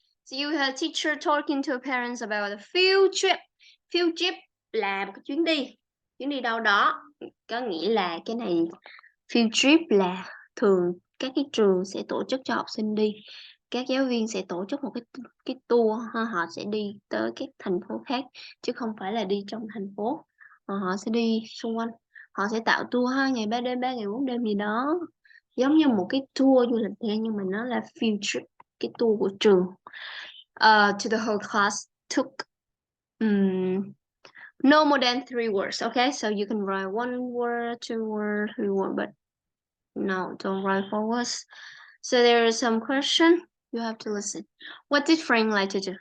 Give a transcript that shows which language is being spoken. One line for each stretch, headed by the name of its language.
English: So you have a teacher talking to parents about a field trip.
Vietnamese: Field trip là một cái chuyến đi. Chuyến đi đâu đó. Có nghĩa là cái này field trip là thường các cái trường sẽ tổ chức cho học sinh đi. Các giáo viên sẽ tổ chức một cái tour, họ sẽ đi tới các thành phố khác chứ không phải là đi trong thành phố. Họ sẽ đi xung quanh. Họ sẽ tạo tour 2 ngày 3 đêm, 3 ngày 4 đêm gì đó. Giống như một cái tour du lịch nha, nhưng mà nó là field trip, cái tour của trường.
English: To the whole class took no more than 3 words, okay? So you can write 1 word, 2 word, 3 word, but no, don't write 4 words. So there is some question. You have to listen. What did Frank like to do?